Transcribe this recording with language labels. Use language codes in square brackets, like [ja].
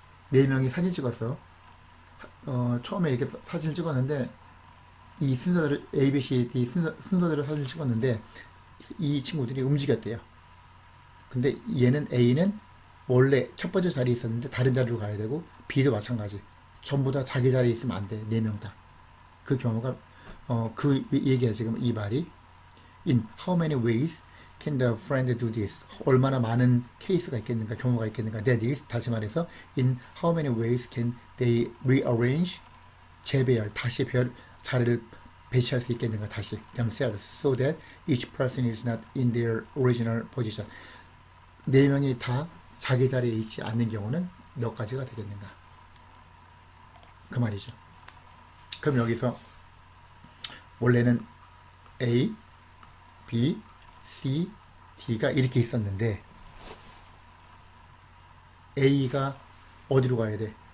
[ko] 네 명이 사진 찍었어. 처음에 이렇게 사진을 찍었는데, 이 순서대로, ABCD 순서대로 사진을 찍었는데, 이 친구들이 움직였대요. 근데 얘는 A는 원래 첫 번째 자리에 있었는데 다른 자리로 가야 되고 B도 마찬가지. 전부 다 자기 자리에 있으면 안 돼. 네 명 다. 그 경우가 그 얘기야 지금 이 말이. [en] In how many ways can the friend do this? [ko] 얼마나 많은 케이스가 있겠는가, 경우가 있겠는가. [en] That is, [ko] 다시 말해서 [en] in how many ways can they rearrange? [ko] 재배열, 다시 자리를 배치할 수 있겠는가, 다시 [en] themselves, so that each person is not in their original position. [ko] 네 명이 다 자기 자리에 있지 않는 경우는 몇 가지가 되겠는가, 그 말이죠. 그럼 여기서 원래는 A, B, C, D가 이렇게 있었는데 A가 어디로 가야 돼?